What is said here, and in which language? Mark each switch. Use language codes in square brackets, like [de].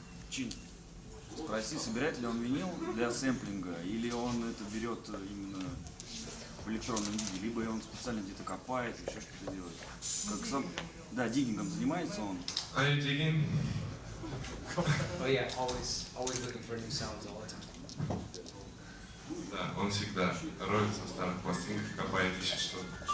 [ru] Чин, спроси, собирает ли он винил для сэмплинга, или он это берет именно в электронном виде, либо он специально где-то копает, еще что-то делает. Как сам, да, диггингом занимается он. [en] Are you digging? But yeah, always looking for new sounds all the time. [ru] Да, он всегда роется в старых пластинках, копает, ищет что-то.